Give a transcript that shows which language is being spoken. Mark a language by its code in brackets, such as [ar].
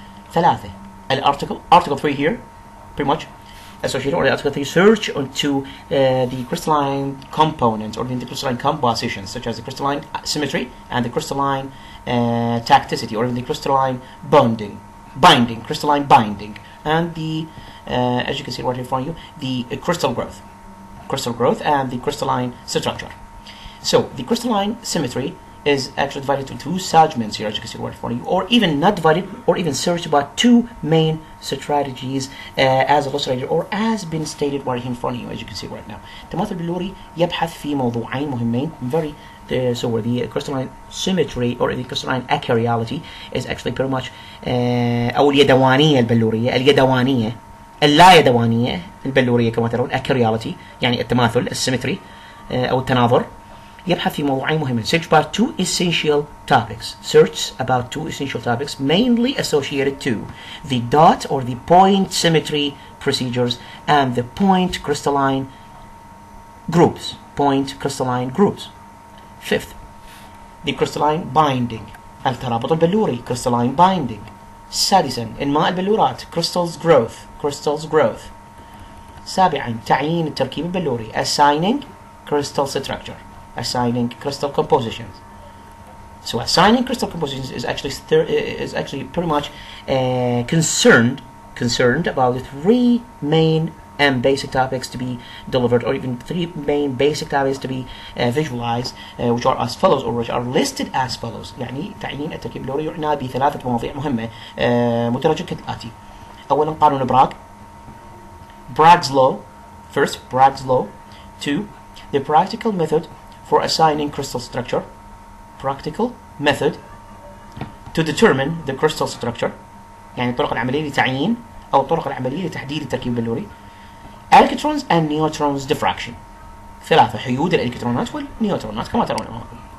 [en] 3 article 3 here pretty much associated, or the article 3 search into the crystalline components, or the crystalline compositions, such as the crystalline symmetry and the crystalline tacticity, or even the crystalline crystalline binding, and the as you can see right in front of you, the crystal growth and the crystalline structure. So the crystalline symmetry is actually divided into 2 segments here, as you can see right in front of you, or even not divided, or even searched about 2 main strategies as illustrated, or as been stated right in front of you, as you can see right now. [ar] التماثل البلوري يبحث في موضوعين مهمين, [en] very so the crystalline symmetry or the crystalline acariality is actually pretty much [ar] أو اليدوانية البلورية, اللا يدوانية البلورية كما ترون, acariality يعني التماثل, السيمتري أو التناظر, يبحث في موضوعين مهمين. [en] Search about two essential topics. Search about two essential topics mainly associated to the dot or the point symmetry procedures and the point crystalline groups. Point crystalline groups. Fifth, the crystalline binding. [ar] الترابط البلوري. [en] Crystalline binding. [ar] سادسا انماء البلورات. [en] Crystals growth. Crystals growth. [ar] سابعا تعيين التركيب البلوري. [en] Assigning crystal structure. Assigning crystal compositions. So assigning crystal compositions is actually pretty much concerned about the three main and basic topics to be delivered, or even three main basic topics to be visualized, which are as follows, or which are listed as follows. [ar] يعني تعيين التركيب البلوري يعنى بثلاثة مواضيع مهمة مدرجة كالآتي. أولا قانون براغ. [en] Bragg's law. First, Bragg's law. Two, the practical method for assigning crystal structure. Practical method to determine the crystal structure. [ar] يعني الطرق العملية لتعيين أو الطرق العملية لتحديد التركيب البلوري. [en] Electrons and neutrons diffraction. [ar] ثلاثة، حيود الإلكترونات والنيوترونات كما ترون أمامكم.